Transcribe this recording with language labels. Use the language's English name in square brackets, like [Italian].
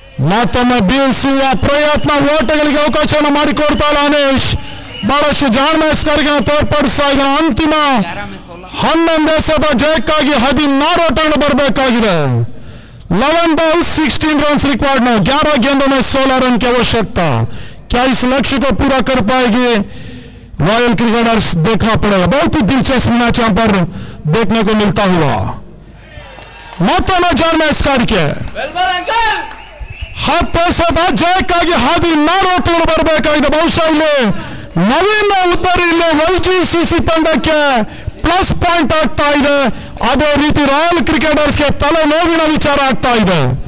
[Kannada] ಮತ್ತೊಮ್ಮೆ ಬೀಳಿಸುವ ಪ್ರಯತ್ನ, ಓಟಗಳಿಗೆ ಅವಕಾಶವನ್ನು ಮಾಡಿಕೊಡ್ತಾ ಇಲ್ಲ ಅನೀಶ್. ಬಹಳಷ್ಟು ಜಾಣ್ಮೆಸ್ಕಾರಿಕೆ ತೋರ್ಪಡಿಸ್ತಾ ಇದ್ದಾನೆ. ಅಂತಿಮ 11 ಎಸೆತ ಜಯಕ್ಕಾಗಿ 16 ಓಟಗಳು ಬರಬೇಕಾಗಿದೆ. [English] 11 balls 16 runs [Hindi] रिकॉर्ड में 11 गेंदों में 16 रन की आवश्यकता. क्या इस लक्ष्य को पूरा कर पाएगी रॉयल क्रिकेटर्स, देखना पड़ेगा. बहुत ही दिलचस्प मैच यहाँ पर देखने को मिलता हुआ. [Kannada] ಮತ್ತೊಮ್ಮೆ ಜಾಣ್ಮೆಸ್ಕಾರಿಕೆ 10 ಎಸೆತ ಜಯಕ್ಕಾಗಿ 16 ಓಟಗಳು ಬರಬೇಕಾಗಿದೆ. ಬಹುಶಃ ಇಲ್ಲಿ ನವೀನ ಉತ್ತರಿ ಇಲ್ಲಿ ವೈಜಿಸಿಸಿ ತಂಡಕ್ಕೆ ಪ್ಲಸ್ ಪಾಯಿಂಟ್ ಆಗ್ತಾ ಇದೆ. ಅದೇ ರೀತಿ ರಾಯಲ್ ಕ್ರಿಕೆಟರ್ಸ್ಗೆ ತಲೆನೋವಿನ ವಿಚಾರ ಆಗ್ತಾ ಇದೆ.